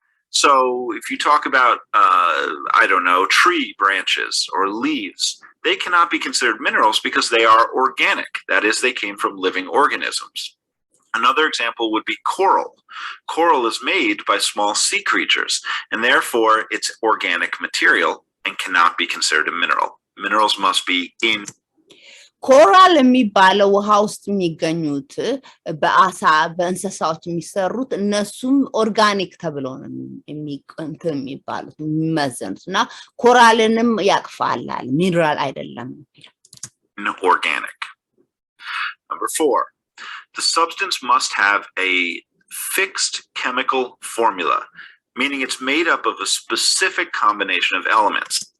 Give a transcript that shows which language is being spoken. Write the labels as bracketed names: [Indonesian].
[English] So if you talk about I don't know tree branches or leaves they cannot be considered minerals because they are organic. That is, they came from living organisms. Another example would be coral. Coral is made by small sea creatures and therefore it's organic material and cannot be considered a mineral. Minerals must be in [Amharic] ኮራል የሚባለው ውሃ ውስጥ የሚገኙት በአሳ በእንስሳዎች የሚሰሩት እነሱም ኦርጋኒክ ተብሎ ነው የሚባሉት የሚመዘኑትና ኮራልንም ያቅፋላል ሚነራል አይደለም [English] organic. Number 4, the substance must have a fixed chemical formula, meaning it's made up of a specific combination of elements.